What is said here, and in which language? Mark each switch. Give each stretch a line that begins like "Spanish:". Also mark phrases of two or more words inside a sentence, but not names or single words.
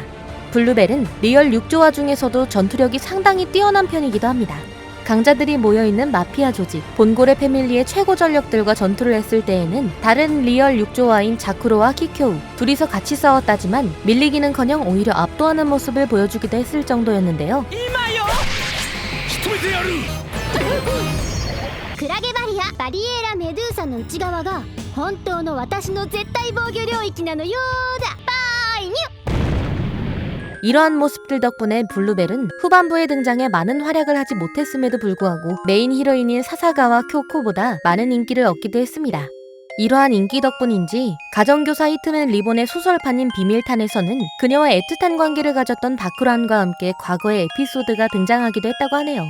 Korean: 블루벨은 리얼 6조화 중에서도 전투력이 상당히 뛰어난 편이기도 합니다. 강자들이 모여있는 마피아 조직 본고레 패밀리의 최고 전력들과 전투를 했을 때에는 다른 리얼 6조화인 자쿠로와 키쿄우 둘이서 같이 싸웠다지만 밀리기는커녕 오히려 압도하는 모습을 보여주기도 했을 정도였는데요.
Japanese: クラゲバリアバリエーラメドゥーサの内側が本当の私の絶対防御領域なのよーだ。バイニュ。
Korean: 이러한 모습들 덕분에 블루벨은 후반부에 등장해 많은 활약을 하지 못했음에도 불구하고 메인 히로인인 사사가와 쿄코보다 많은 인기를 얻기도 했습니다. 이러한 인기 덕분인지 가정교사 히트맨 리본의 소설판인 비밀탄에서는 그녀와 애틋한 관계를 가졌던 바쿠란과 함께 과거의 에피소드가 등장하기도 했다고 하네요.